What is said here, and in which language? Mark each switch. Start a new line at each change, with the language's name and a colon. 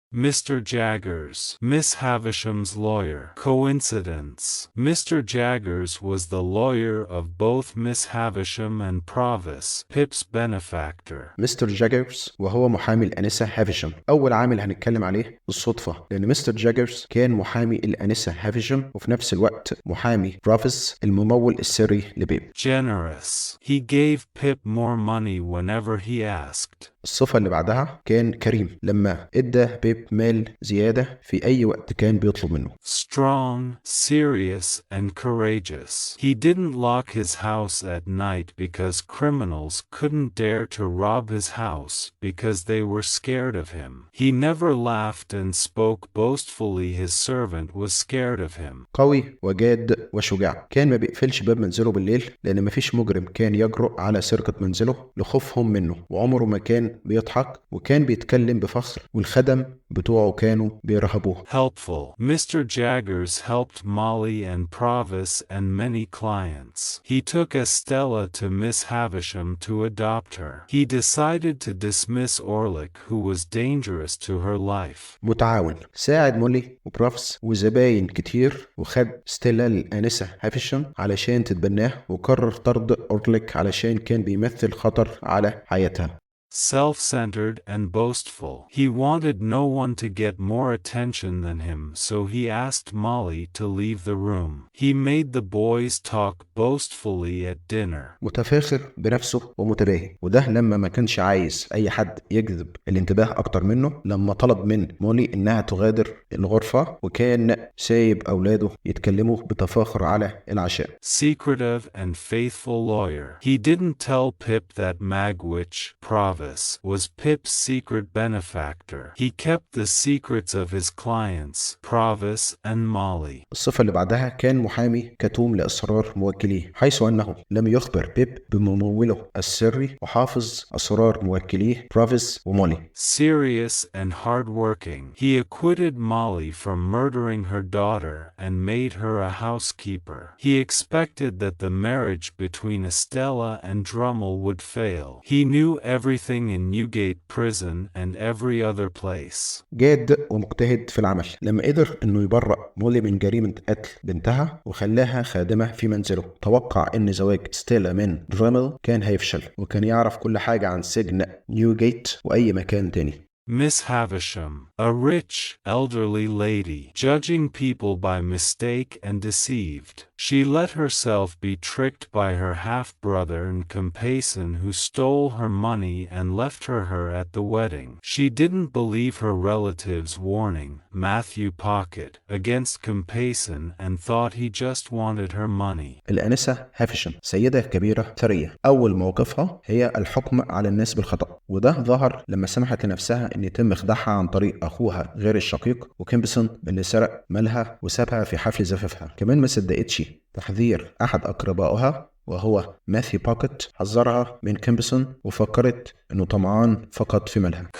English: Mr. Jaggers, Miss Havisham's lawyer. Coincidence. Mr. Jaggers was the lawyer of both Miss Havisham and Provis, Pip's benefactor.
Arabic: مستر جاجرز وهو محامي الأنسة هافيشم. أول عامل هنتكلم عليه بالصدفة، لأن مستر جاجرز كان محامي الأنسة هافيشم وفي نفس الوقت محامي بروفيس الممول السري لبيب.
English: Generous. He gave Pip more money whenever he asked.
Arabic: الصفة اللي بعدها كان كريم لما ادى بيب بيب مال زيادة في أي وقت كان بيطلب منه.
English: Strong, serious, and courageous. He didn't lock his house at night because criminals couldn't dare to rob his house because they were scared of him. He never laughed and spoke boastfully. His servant was scared of him.
Arabic: قوي وجاد وشجاع، كان ما بيقفلش باب منزله بالليل لأن مفيش مجرم كان يجرؤ على سرقة منزله لخوفهم منه، وعمره ما كان بيضحك، وكان بيتكلم بفخر، والخدم بتوعه كانوا بيرهبوه.
English: Helpful. Mr. Jaggers helped Molly and Provis and many clients. He took Estella to Miss Havisham to adopt her. He decided to dismiss Orlick, who was dangerous to her life.
Arabic: متعاون، ساعد مولي وبروفس وزباين كتير، وخد ستيلا الآنسة هافشم علشان تتبناه، وقرر طرد أورليك علشان كان بيمثل خطر على حياتها.
English: Self-centered and boastful. He wanted no one to get more attention than him, so he asked Molly to leave the room. He made the boys talk boastfully at dinner.
Arabic: متفاخر بنفسه ومتباهي، وده لما ما كانش عايز أي حد يجذب الانتباه أكتر منه. لما طلب من مولي إنها تغادر الغرفة، وكان سايب أولاده يتكلموا بتفاخر على العشاء.
English: Secretive and faithful lawyer. He didn't tell Pip that Magwitch, Provis, was Pip's secret benefactor. He kept the secrets of his clients, Provis and Molly.
Arabic: الصفة اللي بعدها كان محامي كتوم لأسرار موكليه، حيث أنه لم يخبر بيب بمموله السري وحافظ أسرار موكليه بروفيس ومولي.
English: Serious and hard-working. He acquitted Molly from murdering her daughter and made her a housekeeper. He expected that the marriage between Estella and Drummel would fail. He knew everything in Newgate Prison and every other place.
Arabic: جاد ومجتهد في العمل، لما قدر انه يبرأ مولي من جريمة قتل بنتها وخلاها خادمة في منزله. توقع ان زواج ستيلا من درامل كان هيفشل، وكان يعرف كل حاجة عن سجن نيوجيت واي مكان تاني.
English: Miss Havisham, a rich, elderly lady, judging people by mistake and deceived. She let herself be tricked by her half-brother and companion who stole her money and left her at the wedding. She didn't believe her relative's warning, Matthew Pocket, against companion and thought he just wanted her money.
Arabic: الآنسة هافشم سيدة كبيرة ثرية، أول موقفها هي الحكم على الناس بالخطأ، وده ظهر لما سمحت لنفسها إن يتم خداعها عن طريق أخوها غير الشقيق وكيمبسون اللي سرق مالها وسابها في حفل زفافها. كمان ما صدقتش تحذير أحد أقربائها وهو ماثيو باكت، حذرها من كيمبسون وفكرت إنه طمعان فقط في مالها.